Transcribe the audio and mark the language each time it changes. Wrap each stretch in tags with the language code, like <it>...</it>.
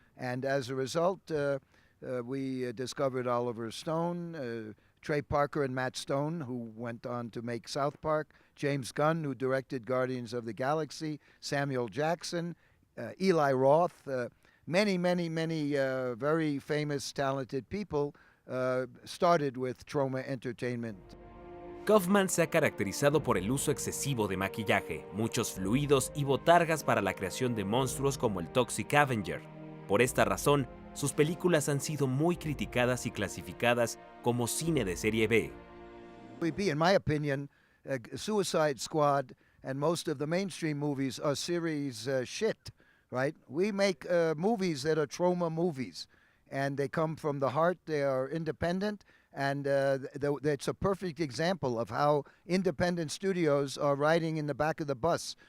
<en>And as a result, we discovered Oliver Stone, Trey Parker and Matt Stone, who went on to make South Park, James Gunn, who directed Guardians of the Galaxy, Samuel Jackson, Eli Roth, many very famous, talented people started with Troma Entertainment.</en> <es>Kaufman se ha caracterizado por el uso excesivo de maquillaje, muchos fluidos y botargas para la creación de monstruos como el Toxic Avenger. Por esta razón, sus películas han sido muy criticadas y clasificadas como cine de serie B.</es> <en>In my opinion, Suicide Squad and most of the mainstream movies are series shit, right? We make movies that are Troma movies, and they come from the heart, they are independent, and it's a perfect example of how independent studios are riding in the back of the bus.</en>